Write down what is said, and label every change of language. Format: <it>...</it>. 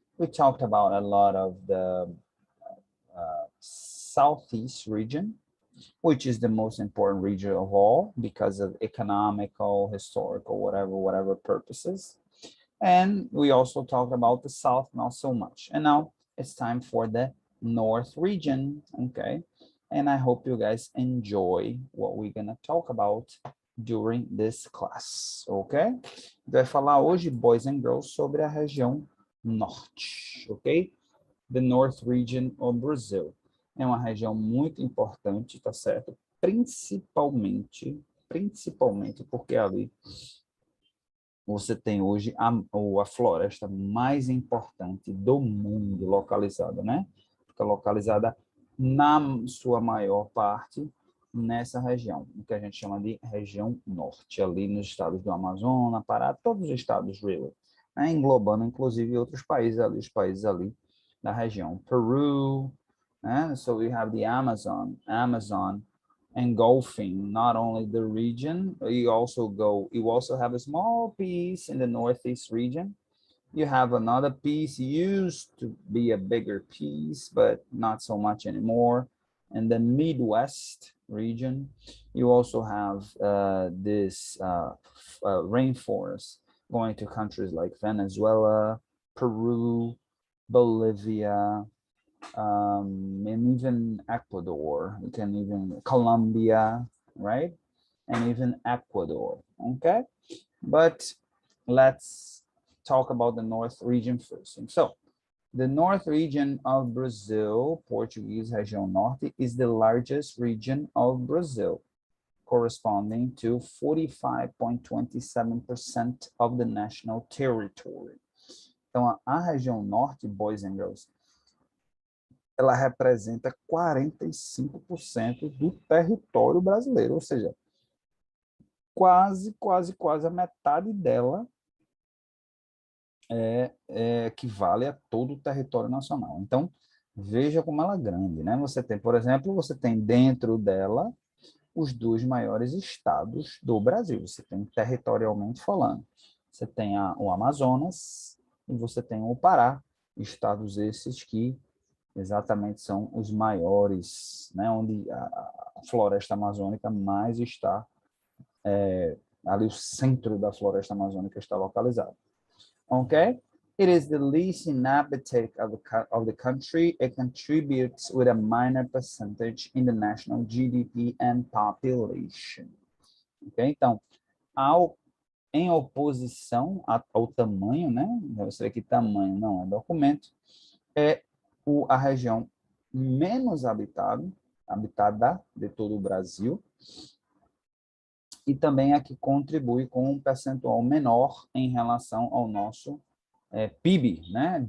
<en>We talked about a lot of the Southeast region, which is the most important region of all because of economical, historical, whatever purposes. And we also talked about the South, not so much. And now it's time for the North region, okay? And I hope you guys enjoy what we're gonna talk about during this class, ok?</en> <pt>Vai falar hoje,</pt> <en>boys and girls,</en> <pt>sobre a região norte, ok?</pt> <en>The North Region of Brazil.</en> <pt>É uma região muito importante, tá certo? Principalmente porque ali você tem hoje a floresta mais importante do mundo localizada, né? Fica localizada na sua maior parte nessa região, o que a gente chama de região norte, ali nos estados do Amazonas, Pará, todos os estados,</pt> <en>really,</en> <pt>né? Englobando inclusive outros países ali, os países ali da região. Peru, né?</pt> <en>So we have the Amazon engulfing not only the region, you also have a small piece in the Northeast region. You have another piece used to be a bigger piece, but not so much anymore. In the Midwest region, you also have this rainforest going to countries like Venezuela, Peru, Bolivia, and even Ecuador, you can even Colombia, right? And even Ecuador, okay? But let's talk about the North region first. And so the North region of Brazil, Portuguese</en> <pt>região norte,</pt> <en>is the largest region of Brazil, corresponding to 45.27% of the national territory.</en> <pt>Então, a região norte,</pt> <en>boys and girls,</en> <pt>ela representa 45% do território brasileiro, ou seja, quase a metade dela equivale a todo o território nacional. Então, veja como ela é grande, né? Você tem, por exemplo, você tem dentro dela os dois maiores estados do Brasil, você tem territorialmente falando. Você tem o Amazonas e você tem o Pará, estados esses que exatamente são os maiores, né, onde a floresta amazônica mais está, ali o centro da floresta amazônica está localizado.</pt> <en>Okay? It is the least inhabited of the country. It contributes with a minor percentage in the national GDP and population. Okay?</en> <pt>Então, em oposição ao tamanho, né? Você vê que tamanho não é documento, é a região menos habitada de todo o Brasil, e também a que contribui com um percentual menor em relação ao nosso PIB, né?</pt>